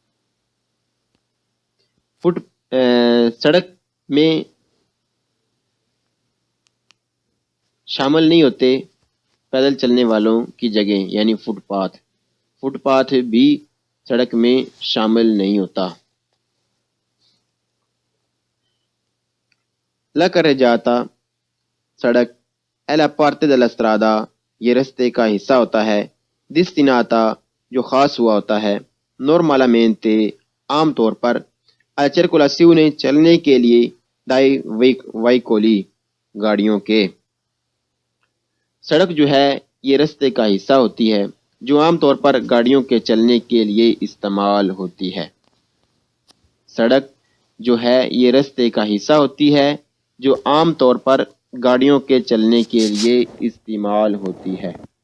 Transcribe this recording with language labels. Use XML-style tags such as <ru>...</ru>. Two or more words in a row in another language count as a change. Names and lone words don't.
<ur>سڑک میں شامل نہیں ہوتے پیدل چلنے والوں کی جگہ یعنی فٹ پاتھ۔ فٹ پاتھ بھی سڑک میں شامل نہیں ہوتا۔</ur> <it>La carreggiata</it> <ur>سڑک</ur> <it>è la parte della strada</it> <ur>یہ رستے کا حصہ ہوتا ہے destinata جو خاص ہوا ہوتا ہے normalmente عام طور پر</ur> <it>alla circolazione</it> <ur>چلنے کے لیے</ur> <it>dai veicoli</it> <ur>گاڑیوں کے۔ سڑک جو ہے یہ رستے کا حصہ ہوتی ہے جو عام طور پر گاڑیوں کے چلنے کے لیے استعمال ہوتی ہے۔ سڑک جو ہے یہ رستے کا حصہ ہوتی ہے جو عام طور پر گاڑیوں کے چلنے کے لیے استعمال ہوتی ہے۔</ur>